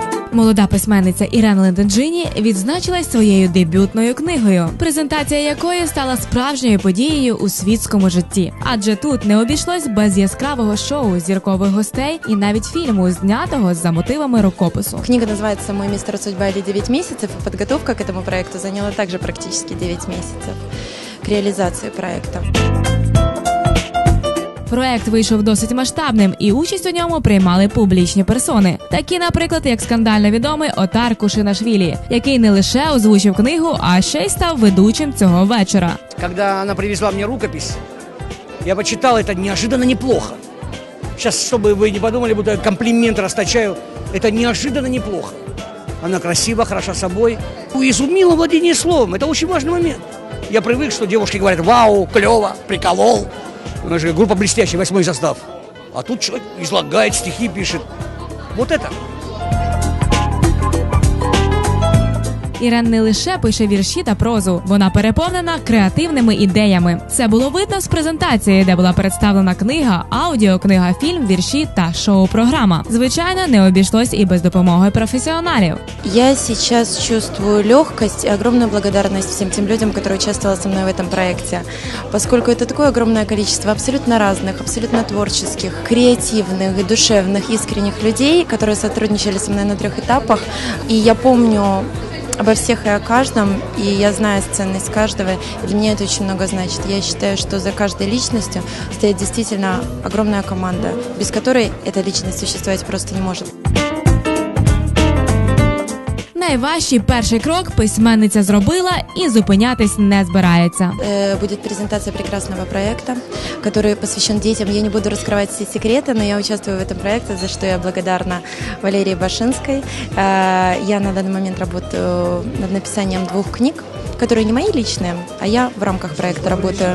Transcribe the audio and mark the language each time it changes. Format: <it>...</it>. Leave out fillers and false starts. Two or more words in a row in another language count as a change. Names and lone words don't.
<uk>Молода письменниця Ірена Лентенджині відзначилась своєю дебютною книгою, презентація якої стала справжньою подією у світському житті. Адже тут не обійшлось без яскравого шоу, зіркових гостей і навіть фільму, знятого за мотивами рукопису.</uk> <ru>Книга называется «Мой мистер Судьба» или «9 месяцев». Подготовка к этому проекту заняла также практически 9 месяцев к реализации проекта.</ru> <uk>Проект вийшов досить масштабним, і участь у ньому приймали публічні персони. Такі, наприклад, як скандально відомий Отар Кушинашвілі, який не лише озвучив книгу, а ще й став ведучим цього вечора.</uk> <ru>Когда она привезла мне рукопись, я почитал это неожиданно неплохо. Сейчас, чтобы вы не подумали, будто я комплимент расточаю, это неожиданно неплохо. Она красива, хороша собой. Изумила владение словом, это очень важный момент. Я привык, что девушки говорят: вау, клево, приколол. У нас же группа блестящая, 8-й состав. А тут человек излагает, стихи пишет. Вот это.</ru> <uk>Ірен не лише пише вірші та прозу, вона переповнена креативними ідеями. Це було видно з презентації, де була представлена книга, аудіокнига, фільм, вірші та шоу-програма. Звичайно, не обійшлось і без допомоги професіоналів.</uk> <ru>Я сейчас чувствую легкость и огромную благодарность всем тем людям, которые участвовали со мной в этом проекте, поскольку это такое огромное количество абсолютно разных, абсолютно творческих, креативных, душевных, искренних людей, которые сотрудничали со мной на 3 этапах. И я помню обо всех и о каждом, и я знаю ценность каждого, и для меня это очень много значит. Я считаю, что за каждой личностью стоит действительно огромная команда, без которой эта личность существовать просто не может.</ru> <uk>Найважчий перший крок письменниця зробила і зупинятись не збирається.</uk> <ru>Будет презентация прекрасного проекта, который посвящен детям. Я не буду раскрывать все секреты, но я участвую в этом проекте, за что я благодарна Валерии Башинской. Я на данный момент работаю над написанием 2 книг, которые не мои личные, а я в рамках проекта работаю.</ru>